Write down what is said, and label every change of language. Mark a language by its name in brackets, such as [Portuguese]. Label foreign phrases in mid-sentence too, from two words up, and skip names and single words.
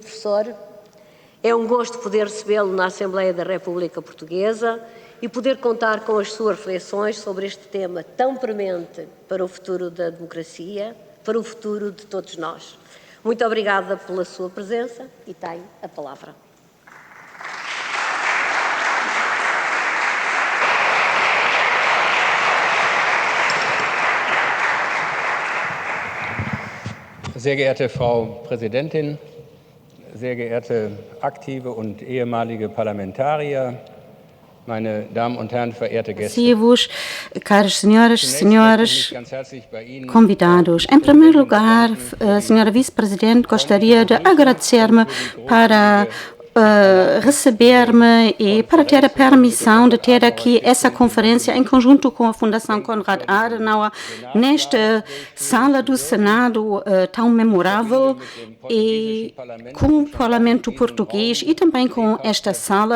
[Portuguese] Professor, é um gosto poder recebê-lo na Assembleia da República Portuguesa e poder contar com as suas reflexões sobre este tema tão premente para o futuro da democracia, para o futuro de todos nós. Muito obrigada pela sua presença e tenho a palavra. [German] Sehr geehrte Frau Präsidentin, sehr geehrte aktive und ehemalige Parlamentarier, meine Damen und Herren, verehrte Gäste. [Portuguese] Expressivos, caras senhoras, [German] Zunächst [Portuguese] senhores, [German] möchte ich mich ganz herzlich bei Ihnen, [Portuguese] convidados. Em primeiro lugar, senhora vice-presidente, gostaria de agradecer-me para receber-me e para ter a permissão de ter aqui essa conferência em conjunto com a Fundação Konrad Adenauer nesta sala do Senado tão memorável e com o Parlamento Português e também com esta sala.